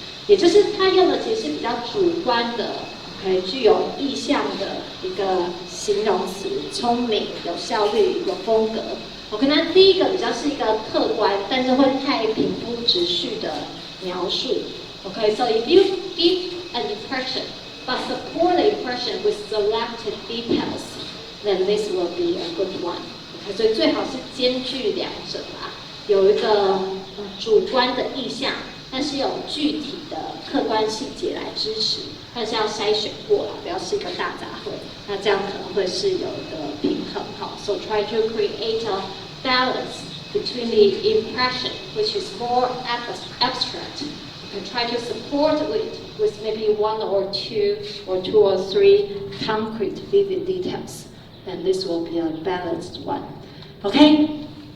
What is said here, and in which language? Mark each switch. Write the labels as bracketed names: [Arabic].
[Chinese] 也就是它用的其实是比较主观的 ，OK， 具有意象的一个形容词，聪明、有效率、有风格。 OK， 那第一个比较是一个客观，但是会太平铺直叙的描述。 [English] Okay, so if you give an impression, but support the impression with selected details, then this will be a good one. [Chinese] Okay, 所以最好是兼具两者啦，有一个主观的意象，但是有具体的客观细节来支持，但是要筛选过啦，不要是一个大杂烩，那这样可能会是有一个平衡哈。 [English] So try to create a balance between the impression, which is more abstract. You can try to support it with maybe one or two or three concrete vivid details. And this will be a balanced one. Okay?